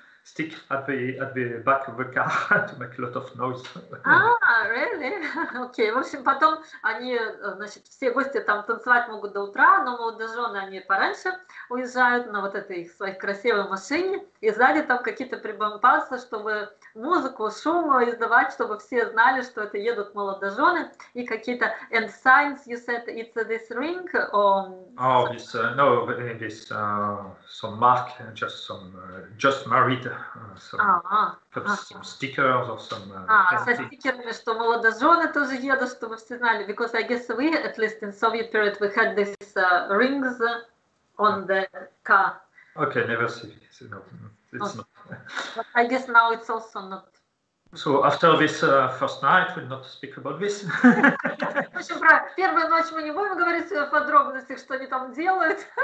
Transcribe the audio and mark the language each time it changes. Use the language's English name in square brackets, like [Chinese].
[English] stick at the back of the car to make a lot of noise. Really? [Russian] Окей. В общем, потом они, значит, все гости там танцевать могут до утра, но молодожены, они пораньше уезжают на вот этой их своей красивой машине, и сзади там какие-то прибампасы, чтобы музыку, шум издавать, чтобы все знали, что это едут молодожены, и какие-то [English] and signs, you said it's this ring, or... Oh, this, no, this, some mark, just married, some stickers or some... [Russian] со стикерами, что молодожены тоже едут, чтобы все знали, [English] because I guess we, at least in Soviet period, we had these rings on the car. Okay, never see it. No, it's not. But I guess now it's also not. So after this first night, we'll not speak about this. [Russian] В общем, про первую ночь мы не будем говорить в подробностях, что они там делают.